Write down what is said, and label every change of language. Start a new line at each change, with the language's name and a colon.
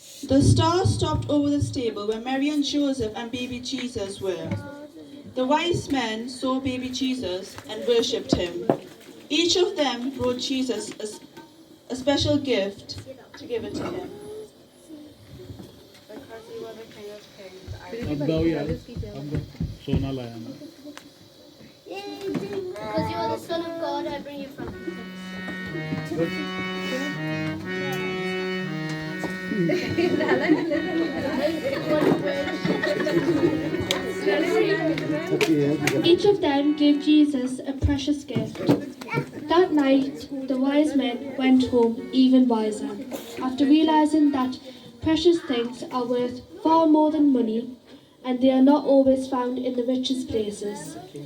English: The star stopped over the stable where Mary and Joseph and baby Jesus were. The wise men saw baby Jesus and worshipped him. Each of them brought Jesus a special gift to give it to him. Because you are the King of Kings,
Hindi: अब गाओ यार अब सोना लाया ना
English: Because you are the Son of God, I bring you from Each of them gave Jesus a precious gift. That night, the wise men went home even wiser, after realizing that precious things are worth far more than money, and they are not always found in the richest places.